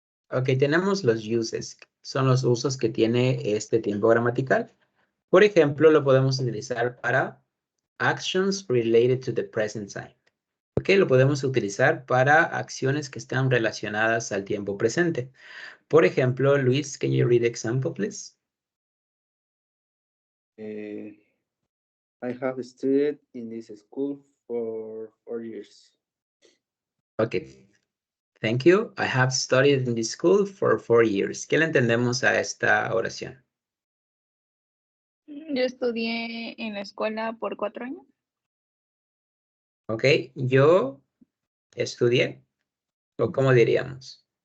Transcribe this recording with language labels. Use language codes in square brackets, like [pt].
[es] Ok, tenemos los uses, son los usos que tiene este tiempo gramatical. Por ejemplo, lo podemos utilizar para [en] actions related to the present time. [es] Ok, lo podemos utilizar para acciones que están relacionadas al tiempo presente. Por ejemplo, [en] Luis, can you read the example, please? I have studied in this school for 4 years. Ok. Thank you. I have studied in this school for 4 years. [es] ¿Qué le entendemos a esta oración? Yo estudié en la escuela por 4 años. Ok, yo estudié, o ¿cómo diríamos?